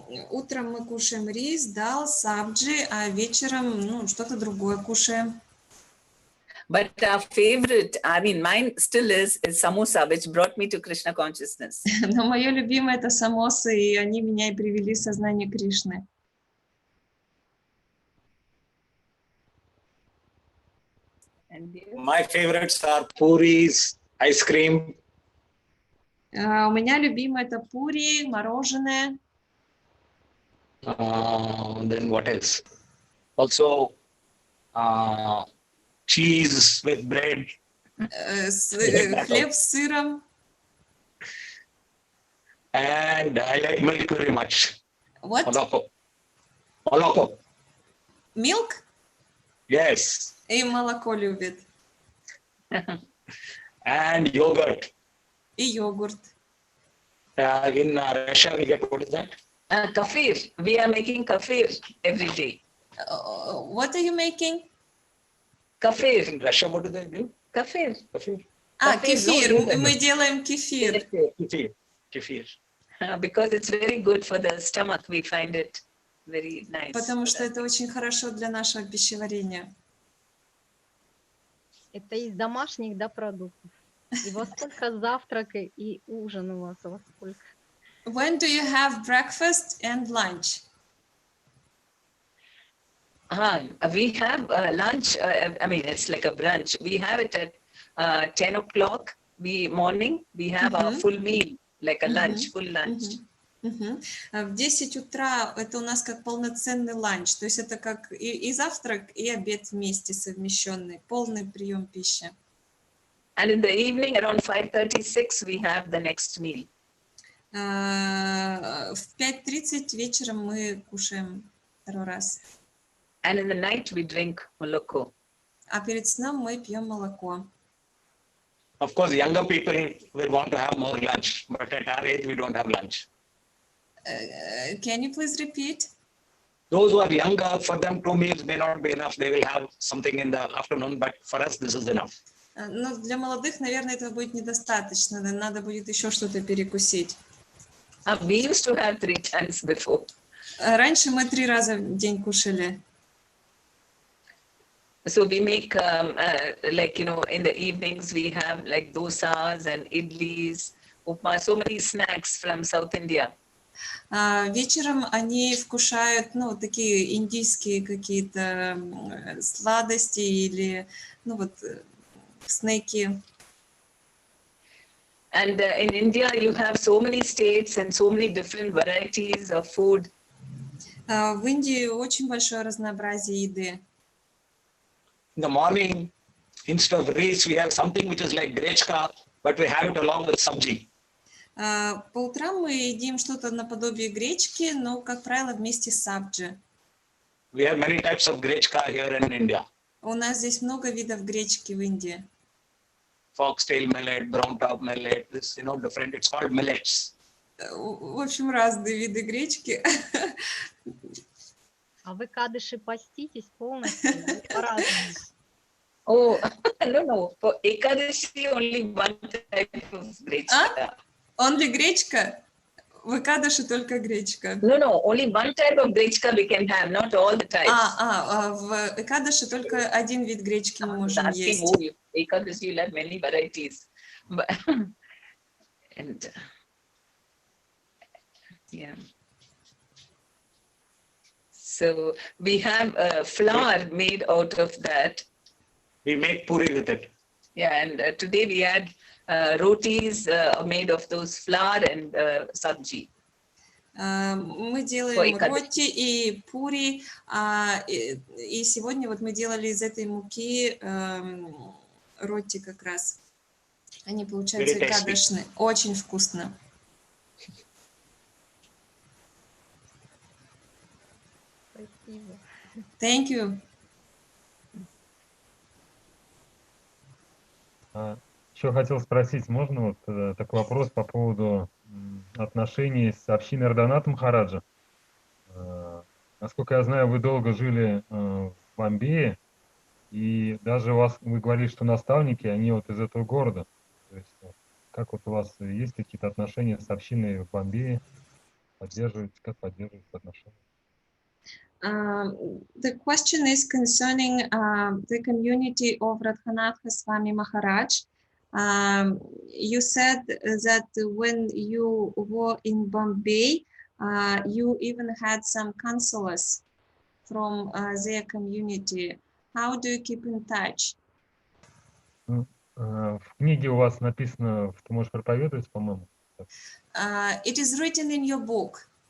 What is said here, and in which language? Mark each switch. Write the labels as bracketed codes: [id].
[ru] Утром мы кушаем рис, дал, сабджи, а вечером что-то другое кушаем. [en] But our favorite, I mean, mine still is samosa, which brought me to Krishna consciousness. [ru] Но мое любимое это самосы, и они меня и привели в сознание Кришны. [en] My favorites are puris, ice cream. [ru] У меня любимое это пури, мороженое. [en] Then what else? Also, cheese with bread. [ru] Хлеб с сыром. [en] And I like milk very much. What? [ru] Moloko. [en] Milk? Yes. [ru] И молоко любит. [en] And yogurt. [ru] И йогурт. [en] In Russia, we get, what is that? Kafir. We are making kafir every day. What are you making? Kafir. In Russia, what do they do? Kafir. Kefir. [ru] Кефир. Мы делаем кефир. [en] Kefir. Because it's very good for the stomach. We find it very nice. [ru] Потому что это очень хорошо для нашего пищеварения. Это из домашних, продуктов. И во сколько завтрак и ужин у вас? Во сколько? [en] When do you have breakfast and lunch? We have lunch. I mean, it's like a brunch. We have it at 10 o'clock morning. We have our full meal, like a lunch, full lunch. [ru] В 10 утра это у нас как полноценный ланч, то есть это как и завтрак, и обед вместе совмещенный, полный прием пищи. [en] And in the evening, around 5:36, we have the next meal. [ru] В 5:30 вечером мы кушаем второй раз. [en] And in the night we drink moloko. [ru] А перед сном мы пьем молоко. [en] Of course, younger people will want to have more lunch, but at our age, we don't have lunch. Can you please repeat? Those who are younger, for them, 2 meals may not be enough. They will have something in the afternoon, but for us, this is enough. [ru] Но для молодых, наверное, этого будет недостаточно. Надо будет еще что-то перекусить. [en] We used to have 3 times before. [ru] Раньше мы 3 раза в день кушали. [en] So we make like, you know, in the evenings we have like dosas and idlis, upma, so many snacks from South India. [ru] Вечером они вкушают, ну, такие индийские какие-то сладости или, ну, вот, снеки. [en] And in India you have so many states and so many different varieties of food. [ru] В Индии очень большое разнообразие еды. [en] In the morning, instead of rice, we have something which is like grechka, but we have it along with sabji. [ru] По утрам мы едим что-то наподобие гречки, но, как правило, вместе с сабджи. [en] We have many types of grechka here in India. [ru] У нас здесь много видов гречки в Индии. [en] Foxtail millet, brown top millet, this, you know, different, it's called millets. [ru] В общем, разные виды гречки. А вы, кадыши, поститесь полностью? По-разному. [en] Oh, no. For Ekadashi, only one type of grechka. [ru] Only гречка? В Экадыши только гречка. [en] No, only one type of grechka we can have, not all the types. [ru] В Экадыши только один вид гречки мы можем есть. [en] Ekadashi, you'll have many varieties. But, and, yeah. So we have flour made out of that. We make puri with it. Yeah, and today we had rotis made of those flour and sabji. [ru] Мы делаем роти и пури, и сегодня вот мы делали из этой муки роти как раз. Они получаются экадышные. Очень вкусно. Спасибо. [en] Thank you. [ru] Еще хотел спросить, можно вот такой вопрос по поводу отношений с общиной Ардоната Махараджа? Насколько я знаю, вы долго жили в Бомбее, и даже вы говорили, что наставники, они вот из этого города. То есть, как вот у вас есть какие-то отношения с общиной в Бомбее? Как поддерживаются отношения? [en] The question is concerning the community of Radhanath Swami Maharaj. You said that when you were in Bombay, you even had some counselors from their community. How do you keep in touch? [ru] В книге у вас написано, ты можешь проповедовать, по-моему. [en] It is written in your book.